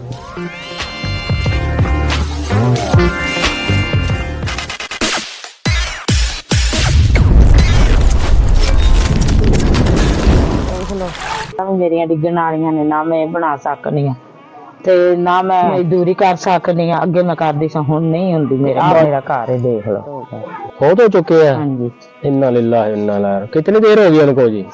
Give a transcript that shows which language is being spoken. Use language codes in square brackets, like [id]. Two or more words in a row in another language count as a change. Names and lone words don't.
[pa] میریاں ڈگن والیاں نیں نہ میں بنا سکنی آں تے نہ میں مزدوری کر سکنی آں. اگے میں کردی سی، ہن نہیں ہندی. [ur] میرا گھر ہی دیکھ لو ہو تو چکے ہیں. ہاں جی. [ar] इन्ना लिल्लाह इन्ना ला। [ur] کتنی دیر ہو گئی ان کو جی?